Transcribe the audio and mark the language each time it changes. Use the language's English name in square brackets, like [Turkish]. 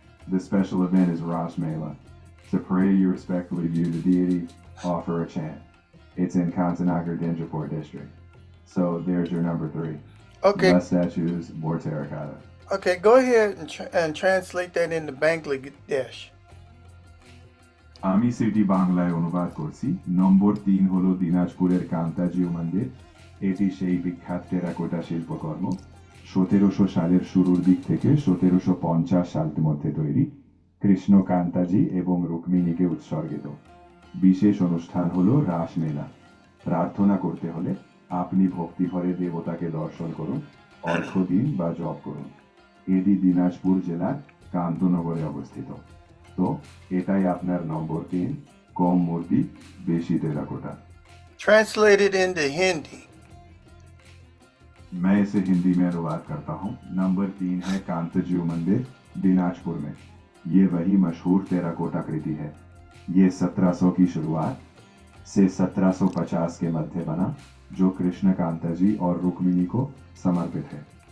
[English] The special event is Rash Mela. To pray, you respectfully view the deity, offer a chant. It's in Kantanagar, Dinjapur district. So there's your number 3. Okay. Less statues, more terracotta. Okay, go ahead and translate that into Bangladesh. [Bangla] আমি সেটি বাংলায় অনুবাদ করছি। নম্বর 3 হলো দিনাজপুরের কান্তাজিউ মন্দির। এটি সেই বিখ্যাত টেরাকোটা শিল্পকর্ম। 1700 সালের শুরুর দিক থেকে 1750 সালের মধ্যে তৈরি। কৃষ্ণ, কান্তাজি এবং রুক্মিণীকে উৎসর্গিত। বিশেষ অনুষ্ঠান হলো রাস মেলা। প্রার্থনা করতে হলে আপনি ভক্তিভরে দেবতাকে দর্শন করুন, অর্ঘ্য দিন বা জপ করুন। এটি দিনাজপুর জেলার কান্তনগরে অবস্থিত। তো এটাই আপনার নম্বর 3, কম মূর্তি, বেশি টেরাকোটা। [English] Translated into Hindi. [Hindi] मैं इसे हिंदी में अनुवाद करता हूँ। नंबर 3 है कांताजीउ मंदिर, दिनाजपुर में। ये वही मशहूर टेराकोटा कृति है। ये 1700 की शुरुआत से 1750 के मध्य बना। जो कृष्ण कांता जी और रुक्मिणी को समर्पित है।